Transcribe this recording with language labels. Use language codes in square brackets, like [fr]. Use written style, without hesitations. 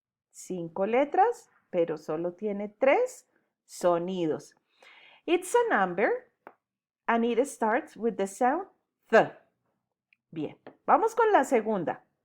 [es] 5 letras, pero solo tiene 3 sonidos. [en] It's a number and it starts with the sound th. [es] Bien, vamos con la segunda.